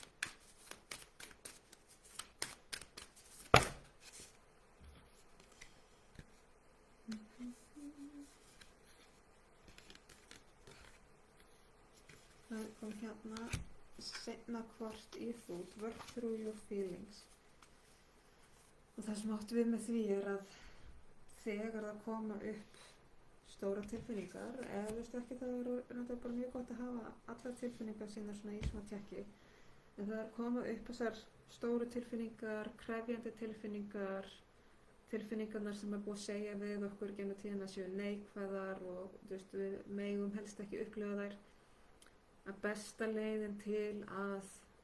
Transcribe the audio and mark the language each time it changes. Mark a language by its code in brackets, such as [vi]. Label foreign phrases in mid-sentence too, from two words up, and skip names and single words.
[is] Það kom hérna seinna hvort í food, [en] work through your feelings. [is] Og það sem átt við með því er að þegar það koma upp stóra tilfinningar, eða ekki, það er bara mjög gott að hafa allar tilfinningar sína svona í svona tjekki, en það er koma upp þessar stóru tilfinningar, krefjandi tilfinningar, tilfinningarnar sem er búið að segja við okkur gegnum tíðina séu neikvæðar og við megum helst ekki upplifa þær, að besta leiðin til að